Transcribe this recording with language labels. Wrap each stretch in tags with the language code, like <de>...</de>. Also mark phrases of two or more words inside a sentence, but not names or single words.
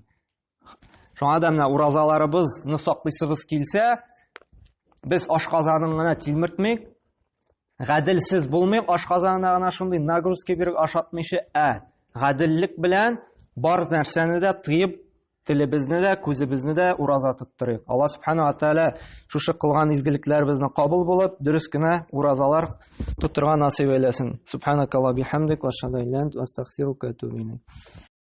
<tt>Шуңа да менә уразаларыбызны саклыйсыбыз килсә, без ашказанын гына тилмертмик, гаделсез булмыйк, ашказанына гына шундый нагрузка биреп ашатмыйча, гаделлек белән бар нәрсәне дә тыеп, телебезне дә, күзебезне дә ураза тоттырыйк. Аллаһ субхана ва тааля шушы кылган изгелекләребезне кабул булып, дөрес кенә уразалар тутырга насыйп әйләсен.</tt> <ar>سبحانك اللهم بحمدك وأشهد أن لا إله إلا أنت أستغفرك وأتوب إليك.</ar>